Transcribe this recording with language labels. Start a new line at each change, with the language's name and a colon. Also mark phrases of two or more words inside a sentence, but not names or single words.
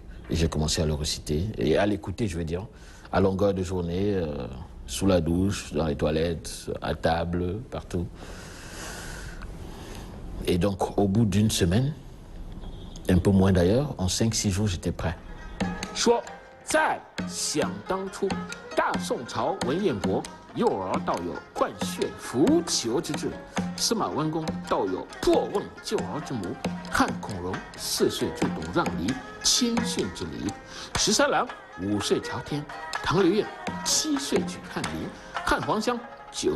French: Et j'ai commencé à le reciter, et à l'écouter, je veux dire, à longueur de journée, sous la douche, dans les toilettes, à table, partout. Et donc, au bout d'une semaine, un peu moins d'ailleurs, en 5-6 jours, j'étais prêt.
Chinese: 说在想当初，大宋朝文彦博幼儿道有灌血扶裘之志，司马温公道有破瓮救儿之谋，汉孔融 4岁就懂让梨谦逊之礼，13郎5岁朝天，唐刘晏7岁举翰林，汉黄香9